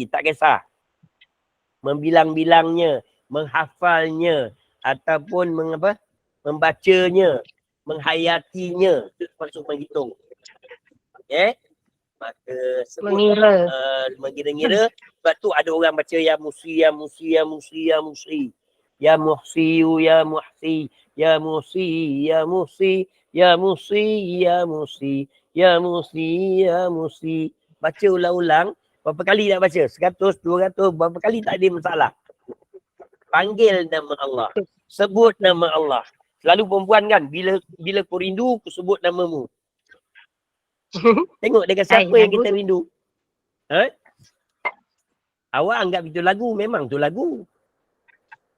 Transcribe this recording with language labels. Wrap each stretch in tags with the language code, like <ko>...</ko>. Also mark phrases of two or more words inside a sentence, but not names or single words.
<ms>Tak kisah. Membilang-bilangnya. Menghafalnya. Ataupun membacanya. Menghayatinya. Itu maksud menghitung. Maka sebut mengira-ngira. Sebab tu ada orang baca ya musi, ya musi, ya musi, ya musi. Ya muhsi, ya muhsi, ya musi, ya musi, ya musi, ya musi, ya musi, ya musi. Baca ulang-ulang. Berapa kali nak baca? 100, 200, berapa kali tak ada masalah. Panggil nama Allah. Sebut nama Allah. Selalu perempuan kan, bila kau rindu, aku sebut namamu. Tengok dengan siapa yang kita rindu. Awak anggap itu lagu, memang tu lagu.</ms>